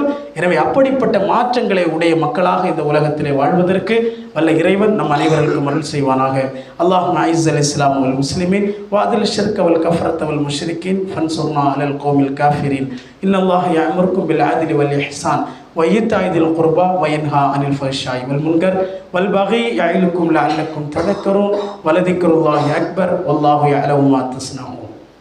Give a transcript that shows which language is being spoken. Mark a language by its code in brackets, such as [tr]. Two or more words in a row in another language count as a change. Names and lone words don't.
[ta] எனவே அப்படிப்பட்ட மாற்றங்களை உடைய மக்களாக இந்த உலகத்திலே வாழ்வதற்கு வல்ல இறைவன் நம் அனைவருக்கும் அருள் செய்வானாக. [ar] اللهم أعز الإسلام والمسلمين وأذل الشرك والكفرة والمشركين فانصرنا على القوم الكافرين. إن الله يأمركم بالعدل والإحسان وإيتاء ذي القربى وينهى عن الفحشاء والمنكر والبغي يعظكم لعلكم تذكرون ولذكر الله أكبر والله يعلم ما تصنعون.